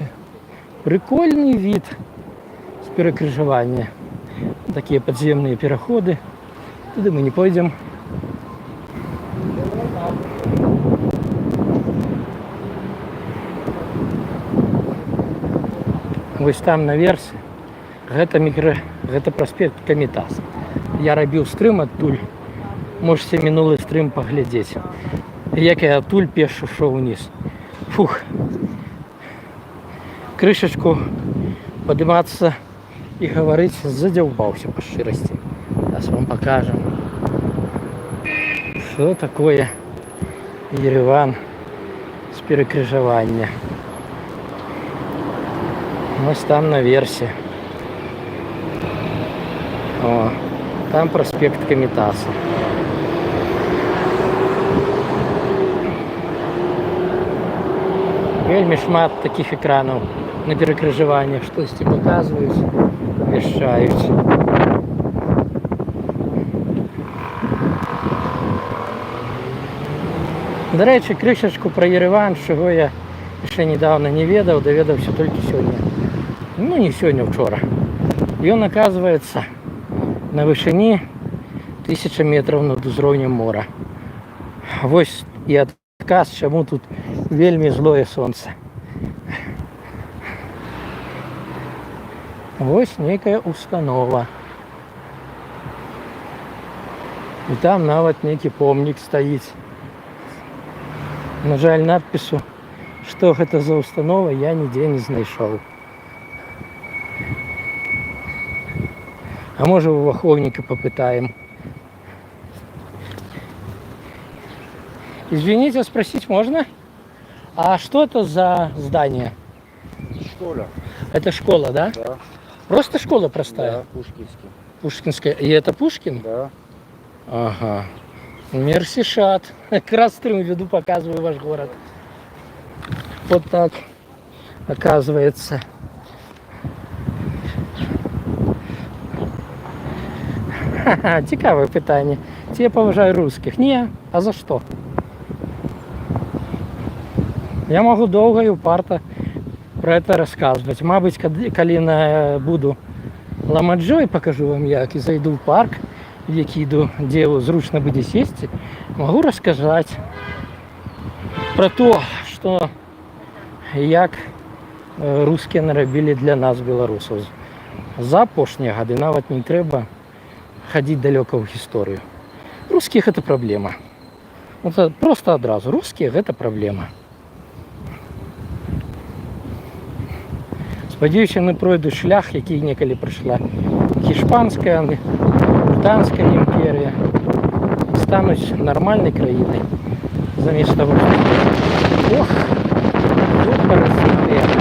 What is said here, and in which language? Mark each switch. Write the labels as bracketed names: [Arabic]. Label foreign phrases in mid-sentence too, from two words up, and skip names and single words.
[Ukrainian] Прикольний вид з перекрижування. Такі підземні переходи. Туди ми не пойдемо. Ось там наверсе. [Belarusian] Гэта проспект Камітас. Я рабіў стрым адтуль. Можете мінулы стрым паглядзець. Як я адтуль пеша шоў уніз. Фух. Крышачку падымацца і гаварыць задзяўбаўся па шчырасці. [Russian] Зараз вам покажем, что такое Ереван с перекрыжавання. [Ukrainian] Ось там наверсе. О, там проспект Камітаса. [Belarusian] Вельми шмат таких экранов на перекрыжаваннях, штосьці показваюць, вяшчаюць. [Ukrainian] До речі, [Belarusian] крышачку про Ереван, [Ukrainian] чого я ще [Belarusian] недавно не ведаў, даведаўся толькі сёння. Ну, не сёння, вчора. Ён, оказывается, на вышыні 1000 метров над узроўнем мора. Вось і адказ, чаму тут вельмі злое сонце. Вось нейкая установа. І там нават нейкі помнік стаіць. На жаль, надпісу, што гэта за установа, я нідзе не знайшоў. А може у ваховника попытаем. [Russian] Извините, спросить можно? А что это за здание? Школа. Это школа, да? Да. Просто школа простая? Да, Пушкинский. Пушкинская. И это Пушкин? Да. [Armenian] Ага. Мерсишат. [Russian] Как раз стрим веду, показываю ваш город. Вот так оказывается. [Ukrainian] Ха-ха, цікаве питання. Чи я поважаю русских? Ні. А за що? Я можу довго і упарто про це розказувати. Мабуть, коли буду Ламаджо і покажу вам як, і зайду в парк, в який йду, де зручно буде сісти, можу розказати про те, що як русські наробили для нас, білорусів. За апошні годи навіть не треба ходить далеко в историю. [Russian] Русских это проблема. Это просто одразу. Русских это проблема. [Ukrainian] Сподіваюся, не пройду шлях, який неколи пройшла Іспанська, Британська імперія. Стануть нормальною країною. Замість того, що ох, тут паразити.